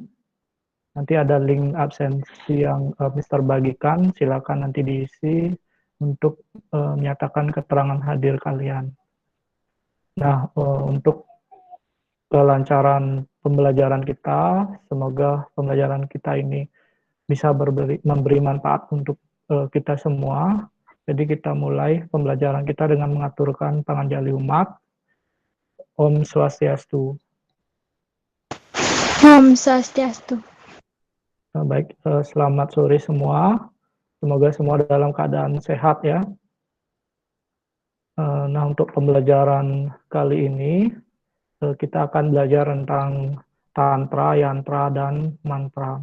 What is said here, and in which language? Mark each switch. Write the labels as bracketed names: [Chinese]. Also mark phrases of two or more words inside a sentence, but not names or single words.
[Indonesian] Nanti ada link absensi yang Mister bagikan, silakan nanti diisi untuk menyatakan keterangan hadir kalian. Nah, untuk kelancaran pembelajaran kita, semoga pembelajaran kita ini bisa memberi manfaat untuk kita semua. Jadi kita mulai pembelajaran kita dengan mengaturkan panganjali umat. Om Swastiastu. Om Swastiastu. Baik, selamat sore semua. Semoga semua dalam keadaan sehat ya. Nah, untuk pembelajaran kali ini, kita akan belajar tentang Tantra, Yantra, dan Mantra.